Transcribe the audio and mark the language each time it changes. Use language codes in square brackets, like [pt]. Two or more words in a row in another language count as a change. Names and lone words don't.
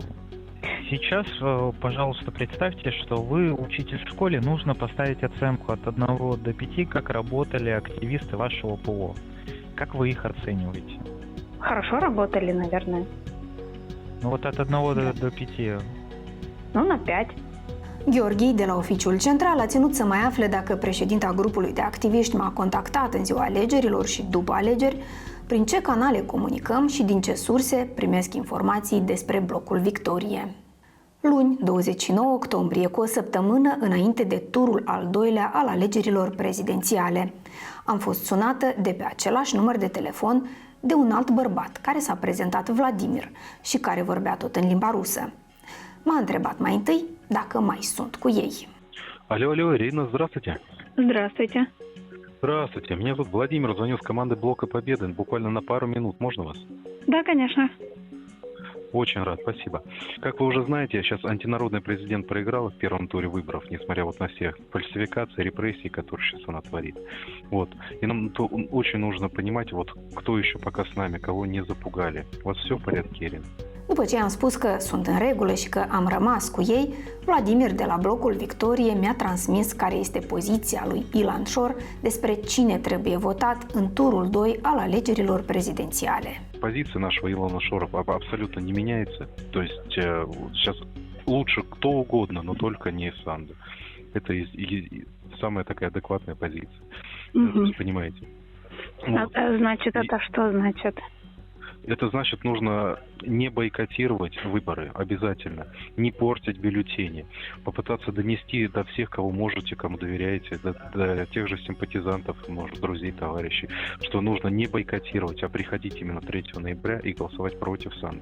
[ru] Сейчас, пожалуйста, представьте, что вы учитель в школе, нужно поставить оценку от 1 до 5, как работали активисты вашего ПО. Как вы их оцениваете? Хорошо работали, наверное. Ну вот от 1 до 5. Ну, на 5. [ro] Gheorghe de la Oficiul Central a ținut să mai afle dacă președinta grupului de activiști m-a contactat în ziua alegerilor și după alegeri, prin ce canale comunicăm și din ce surse primesc informații despre blocul Victorie. Luni, 29 octombrie, cu o săptămână înainte de turul al doilea al alegerilor prezidențiale, am fost sunată de pe același număr de telefon de un alt bărbat care s-a prezentat Vladimir și care vorbea tot în limba rusă. M-a întrebat mai întâi dacă mai sunt cu ei. [ru] Алло, Ирина, здравствуйте. Здравствуйте. Здравствуйте, меня зовут Владимир, звоню с команды Блока Победы, буквально на пару минут, можно вас? Да, конечно. Очень рад, спасибо. Как вы уже знаете, сейчас антинародный президент проиграл в первом туре выборов, несмотря вот на все фальсификации, репрессии, которые сейчас она творит. Вот. И нам очень нужно понимать, вот кто еще пока с nami, кого не запугали. У вас все в порядке, Ирина? [ro] După ce am spus că sunt în regulă și că am rămas cu ei, Vladimir de la blocul Victorie mi-a transmis care este poziția lui Ilan Shor despre cine trebuie votat în turul 2 al alegerilor prezidențiale. [ru] Позиция нашего Илона Шора абсолютно не меняется. То есть сейчас лучше кто угодно, но только не Санду. Это самая такая адекватная позиция. Вы понимаете? Вот. Значит, это что значит? Это значит, нужно не бойкотировать выборы обязательно, не портить бюллетени, попытаться донести до всех, кого можете, кому доверяете, до тех же симпатизантов, может, друзей, товарищей, что нужно не бойкотировать, а приходить именно 3 ноября и голосовать против Санду.